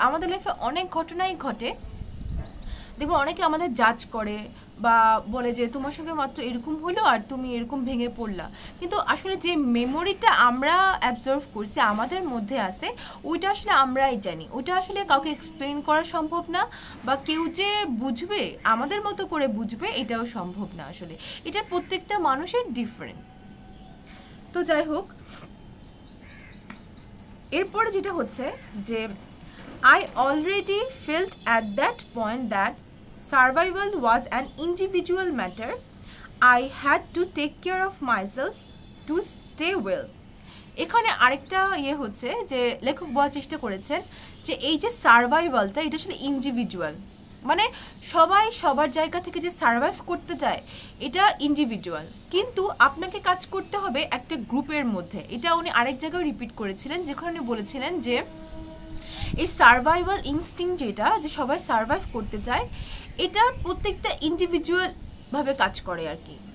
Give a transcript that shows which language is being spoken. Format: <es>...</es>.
<bn>আমাদের লাইফে অনেক ঘটনাই ঘটে, দেখো অনেকে আমাদের জাজ করে বা বলে যে তোমার সঙ্গে মাত্র এরকম হলো আর তুমি এরকম ভেঙে পড়লা, কিন্তু আসলে যে মেমোরিটা আমরা অ্যাবজর্ভ করছি আমাদের মধ্যে আছে, ওইটা আসলে আমরাই জানি, ওইটা আসলে কাউকে এক্সপ্লেন করা সম্ভব না, বা কেউ যে বুঝবে আমাদের মতো করে বুঝবে এটাও সম্ভব না আসলে, এটা প্রত্যেকটা মানুষের ডিফারেন্ট। তো যাই হোক, এরপরে যেটা হচ্ছে যে</bn> <en>I already felt at that point that survival was an individual matter. I had to take care of myself to stay well.</en> <bn>এখানে আরেকটা হচ্ছে যে লেখক বলার চেষ্টা করেছেন যে এই যে সার্ভাইভালটা এটা আসলে ইন্ডিভিজুয়াল, মানে সবাই সবার জায়গা থেকে যে সার্ভাইভ করতে যায় এটা ইন্ডিভিজুয়াল, কিন্তু আপনাকে কাজ করতে হবে একটা গ্রুপের মধ্যে। এটা উনি আরেক জায়গায় রিপিট করেছিলেন, যেখানে উনি বলেছিলেন যে এই সার্ভাইভাল ইনস্টিংক্ট যেটা, যে সবাই সার্ভাইভ করতে চায়, এটা প্রত্যেকটা ইন্ডিভিজুয়াল ভাবে কাজ করে আর কি।</bn>